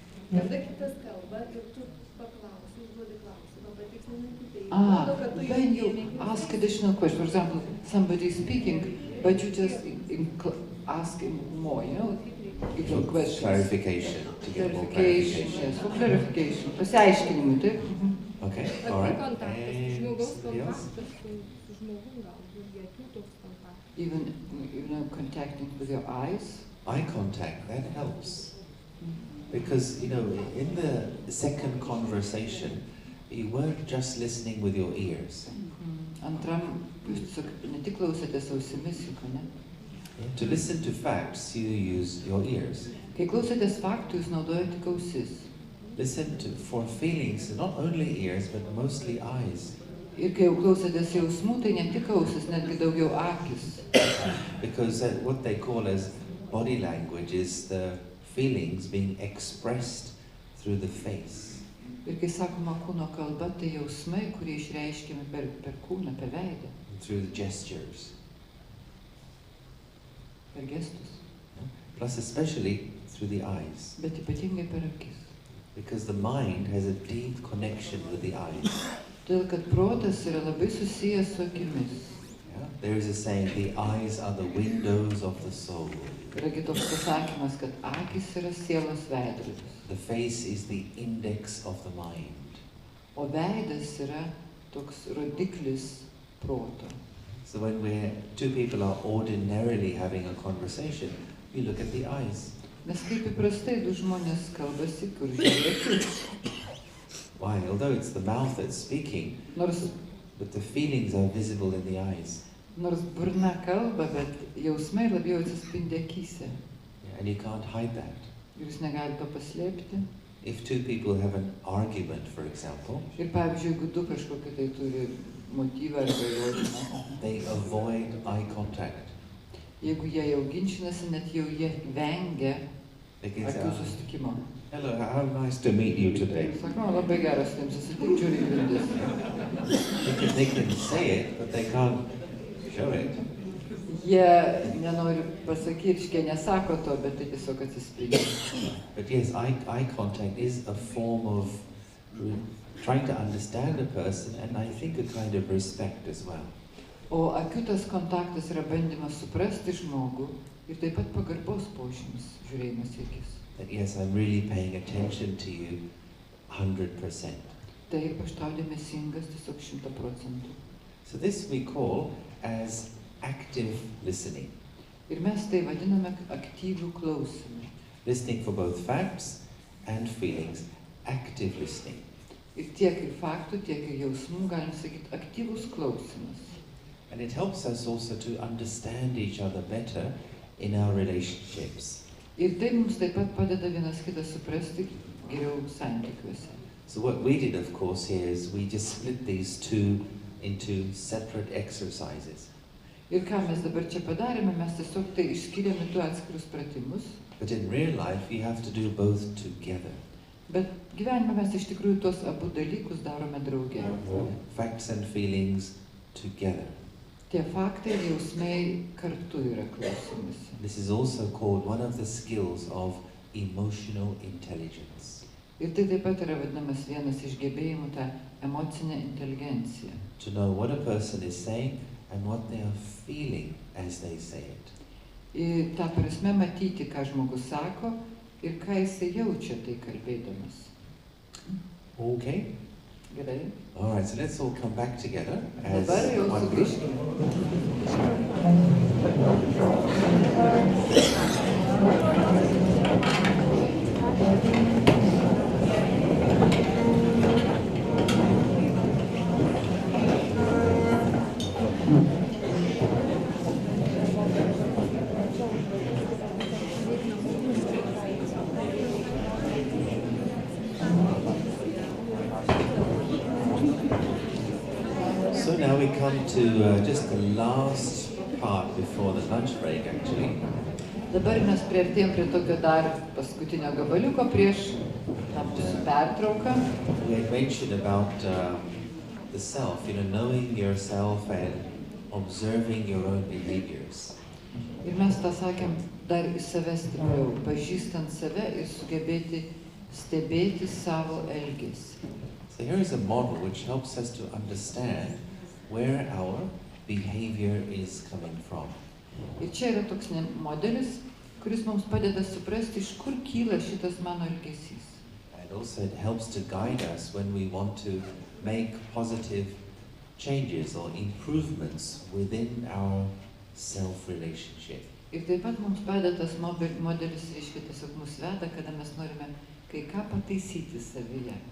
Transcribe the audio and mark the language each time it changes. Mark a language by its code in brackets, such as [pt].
[lt] Kada kitas kalba ir tu paklausi, užduodi klausimą, patikslinai kitaip. [en] When you ask additional question, for example, somebody is speaking, but you just ask him more, Even questions. Clarification, to get more Clarification, clarification. yes, for clarification. [lt] Pasiaiškinimui, taip? [en] Okay, [lt] O [en] all [lt] tai [en] right. [lt] kontaktas, [en] And [lt] žmogaus [en] somebody else? [lt] kontaktas su žmogum galbūt, akių toks kontaktas. [en] Even, contacting with your eyes. Eye contact, that helps. Because, in the second conversation, you weren't just listening with your ears. [lt] Antram, jūs tiesiog ne tik klausėtės ausimis, juk, ne? [en] To listen to facts, you use your ears. [lt] Kai klausėtės faktų, jūs naudojate tik ausis. [en] Listen for feelings, not only ears, but mostly eyes. [lt] Ir kai jau klausėtės jausmų, tai ne tik ausis, netgi daugiau akis. [en] Because what they call as body language is the feelings being expressed through the face. [lt] Ir kai sakoma kūno kalba, tai jausmai, kurie išreiškiami per kūną, per veidą. [en] Through the gestures. [lt] Per gestus. [en] Plus especially through the eyes. [lt] Bet ypatingai per akis. [en] Because the mind has a deep connection with the eyes. [lt] Todėl, kad protas yra labai susijęs su akimis. [en] Yeah? There is a saying, the eyes are the windows of the soul. [lt] Yragi toks pasakymas, kad akis yra sielos veidrodis. [en] The face is the index of the mind. [lt] O veidas yra toks rodiklis proto. [en] So when two people are ordinarily having a conversation, you look at the eyes. [lt] Nes kaip įprastai du žmonės kalbasi, kur žiūrėti. [en] Why? Although it's the mouth that's speaking, but the feelings are visible in the eyes. [lt] Nors burna kalba, bet jausmai labiau atsispindi akyse. [en] Yeah, and you can't hide that. [lt] Ir jūs negalite to paslėpti. [en] If two people have an argument, for example, [lt] Ir pavyzdžiui, jeigu du kažkokį tai turi motyvą arba įrodymą, [en] they avoid eye contact. [lt] jeigu jie jau ginčinasi, net jau jie vengia [en] They can say, [lt] akių susitikimo. [en] hello, how nice to meet you today. [lt] Sakau, labai geras su tavim susitikti, žiūri į grindis. [en] They can say it, but they can't show it. [lt] Jie nenori pasakyti, jie nesako to, bet tai tiesiog atsispindi. [en] But yes, eye contact is a form of trying to understand a person, and I think a kind of respect as well. [lt] O akių tas kontaktas yra bandymas suprasti žmogų ir taip pat pagarbos požymis, žiūrėjimas į akis. [en] That yes, I'm really paying attention to you 100%. [lt] Taip, aš tau dėmesingas tiesiog 100%. [en] So this we call as active listening. [lt] Ir mes tai vadiname aktyvių klausimų. [en] Listening for both facts and feelings. Active listening. [lt] Ir tiek ir faktų, tiek ir jausmų, galim sakyti, aktyvus klausimas. [en] And it helps us also to understand each other better in our relationships. [lt] Ir tai mums taip pat padeda vienas kitą suprasti geriau santykiuose. [en] So what we did, of course, here is we just split these two into separate exercises. [lt] Ir ką mes dabar čia padarėme, mes tiesiog tai išskiriame du atskirus pratimus. [en] But in real life, you have to do both together. [lt] Bet gyvenime mes iš tikrųjų tuos abu dalykus darome drauge. [en] Facts and feelings together. [lt] Tie faktai ir jausmai kartu yra klausimas. [en] This is also called one of the skills of emotional intelligence. [lt] Ir tai taip pat yra vadinamas vienas iš gebėjimų tą emocinę inteligenciją. [en] To know what a person is saying and what they are feeling as they say it. [lt] Ir tą prasme matyti, ką žmogus sako ir ką jisai jaučia tai kalbėdamas. [en] Okay? [lt] Gerai? [en] All right, so let's all come back together as [lt] Dabar jau [en] one group. [lt] sugrįžkime. [en] So now we come to just the last part before the lunch break, actually. [lt] Dabar mes priartėjom prie tokio dar paskutinio gabaliuko prieš tą mūsų pertrauką. [en] We had mentioned about the self, knowing yourself and observing your own behaviors. [lt] Ir mes tą sakėm dar į save stipriau, pažįstant save ir sugebėti stebėti savo elgesį. [en] So here is a model which helps us to understand where our behavior is coming from. [lt] Ir čia yra toks modelis, kuris mums padeda suprasti, iš kur kyla šitas mano elgesys. [en] And also it helps to guide us when we want to make positive changes or improvements within our self-relationship. [lt] Ir taip pat mums padeda tas modelis, reiškia, tiesiog mus veda, kada mes norime kai ką pataisyti savyje.